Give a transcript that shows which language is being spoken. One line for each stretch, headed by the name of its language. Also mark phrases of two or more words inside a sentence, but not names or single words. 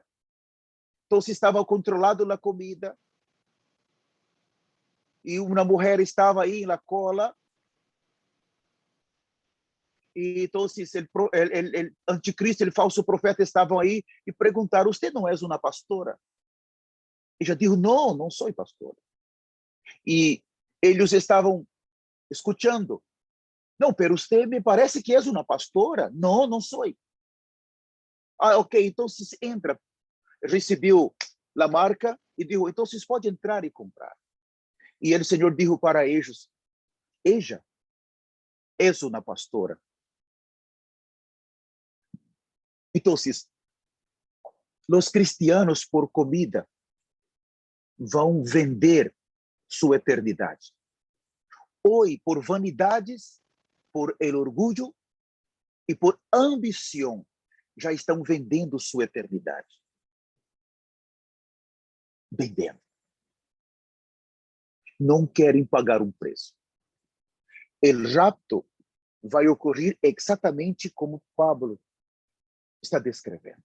Portuguese: Então, estava controlado a comida, e uma mulher estava aí na cola, e então o anticristo, o falso profeta estavam aí e perguntaram: "Você não é uma pastora?"
Spanish: Ella dijo: "No, no soy pastora." Y ellos estaban escuchando: "No, pero usted me parece que es una pastora." "No, no soy." "Ah, ok, entonces entra." Recibió la marca y dijo: "Entonces puede entrar y comprar." Y el Señor dijo para ellos: "Ella es una pastora." Entonces, los cristianos
Portuguese: por comida vão vender sua eternidade. Hoje,
Spanish: por vanidades, por el
Portuguese: orgulho e por ambição, já estão vendendo sua eternidade. Vendendo. Não querem pagar um preço. O rapto vai ocorrer exatamente como Pablo está descrevendo.